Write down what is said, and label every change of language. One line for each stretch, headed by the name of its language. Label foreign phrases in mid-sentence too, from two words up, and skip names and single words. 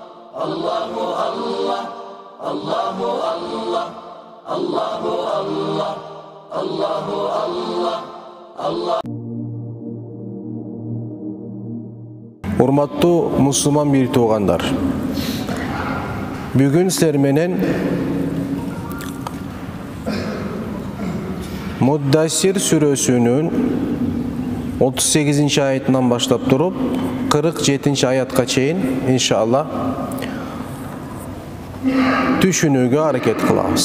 Arabic: الله الله، الله الله، الله الله، الله الله، الله.
Kyrgyz: Урматтуу мусулман бир туугандар, бүгүн силер менен Муддассир сүрөсүнүн 38 аятынан баштап туруп 47 аятка чейин иншалла түшүнүүгө аракет кылабыз.